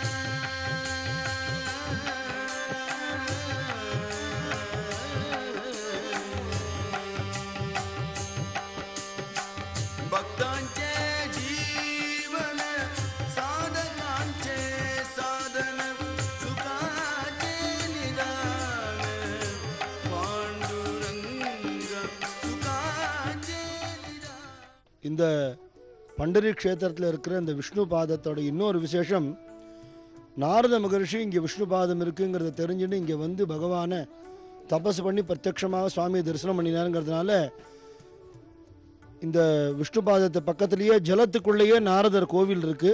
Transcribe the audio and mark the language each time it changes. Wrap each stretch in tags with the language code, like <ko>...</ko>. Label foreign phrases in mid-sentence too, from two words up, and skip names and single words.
<mr>भक्तांचे जीवन साधकांचे साधन सुखाचे निदान पांडुरंग सुखाचे निदान.</mr> <ta>இந்த பண்டரி க்ஷேத்திரத்தில் இருக்கிற இந்த விஷ்ணு பாதத்தோட இன்னொரு விசேஷம், நாரத மகர்ஷி இங்கே விஷ்ணு பாதம் இருக்குங்கிறத தெரிஞ்சுட்டு இங்கே வந்து பகவானை தபஸ் பண்ணி பிரத்யட்சமாக சுவாமியை தரிசனம் பண்ணினாருங்கிறதுனால இந்த விஷ்ணு பாதத்தை பக்கத்துலேயே ஜலத்துக்குள்ளேயே நாரதர் கோவில் இருக்குது.</ta>